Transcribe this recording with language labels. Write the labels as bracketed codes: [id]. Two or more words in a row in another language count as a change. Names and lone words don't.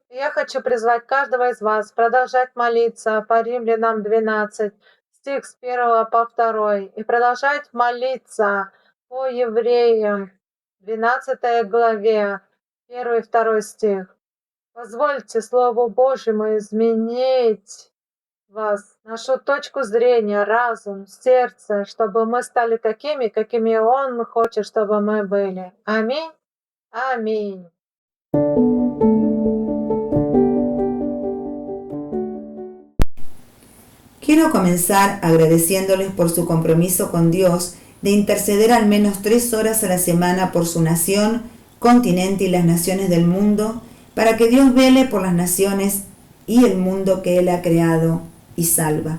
[ru] Я хочу призвать каждого из вас продолжать молиться по Римлянам 12, стих с 1 по 2, и продолжать молиться по Евреям 12 главе, 1 и 2 стих. Позвольте Слову Божьему изменить вас, нашу точку зрения, разум, сердце, чтобы мы стали такими, какими Он хочет, чтобы мы были. Аминь. [pt] Amém. [es] Quiero comenzar agradeciéndoles por su compromiso con Dios de interceder al menos 3 horas a la semana por su nación, continente y las naciones del mundo, para que Dios vele por las naciones y el mundo que Él ha creado y salva.